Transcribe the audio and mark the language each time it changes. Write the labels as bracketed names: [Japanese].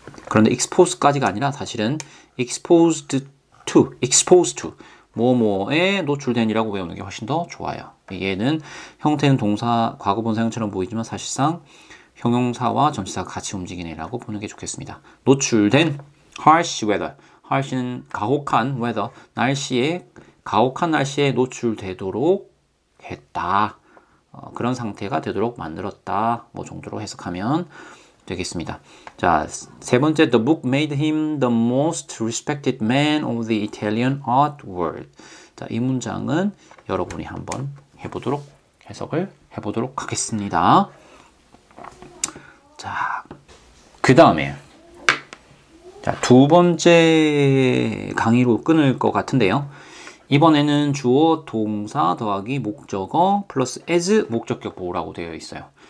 [Korean] 그런데 expose까지가 아니라 사실은 exposed to 뭐뭐에 노출된이라고 외우는 게 훨씬 더 좋아요. 얘는 형태는 동사 과거분사형처럼 보이지만 사실상 형용사와 전치사가 같이 움직이는 애라고 보는 게 좋겠습니다. 노출된 harsh weather. harsh는 가혹한 weather, 가혹한 날씨에 노출되도록 했다. 그런 상태가 되도록 만들었다. 뭐 정도로 해석하면 되겠습니다. [English] 자, [Korean] 세 번째, [English] the book made him the most respected man of the Italian art world. [Korean] 자, 이 문장은 여러분이 한번 해석을 해보도록 하겠습니다. 자, 그 다음에 두 번째 강의로 끊을 것 같은데요. 이번에는 주어, 동사 더하기 목적어 플러스 as 목적격 보호라고 되어 있어요.